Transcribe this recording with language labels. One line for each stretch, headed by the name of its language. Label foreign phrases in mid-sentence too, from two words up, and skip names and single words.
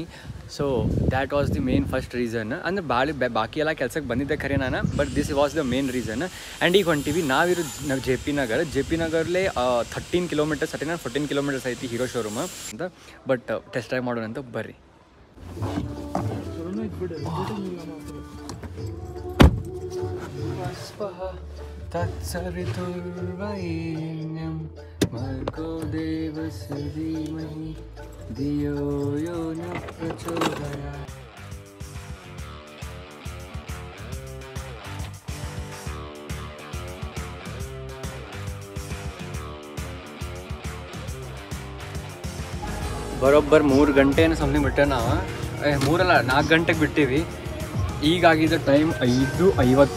English: So that was the main first reason.
Kannada: ಅಂದರೆ ಬಾಕಿ ಎಲ್ಲ ಕೆಲ್ಸಕ್ಕೆ ಬಂದಿದ್ದೆ ಖರೆ ನಾನು,
English: but this was the main reason.
Kannada: ಆ್ಯಂಡ್ ಈಗ ಹೊಂಟಿವಿ ನಾವು ಜೆ ಪಿ ನಗರ್ಲೇ 14 kilometers ಐತಿ ಹೀರೋ ಶೋರೂಮ್ ಅಂತ.
English: But test drive
Kannada: ಮಾಡೋಣ ಅಂತ ಬರ್ರಿ.
Sanskrit: तत्सवितुर्वरेण्यं भर्गो देवस्य धीमहि धियो यो न प्रचोदयात्.
Kannada: ಬರೋಬ್ಬರ್ 3 ಗಂಟೆ ಏನೋ ಸಮಥಿಂಗ್ ಬಿಟ್ಟೆ ನಾವು. 3 ಅಲ್ಲ 4 ಗಂಟೆಗೆ ಬಿಟ್ಟಿವಿ. ಈಗಾಗಿದ್ದ ಟೈಮ್ 5:50.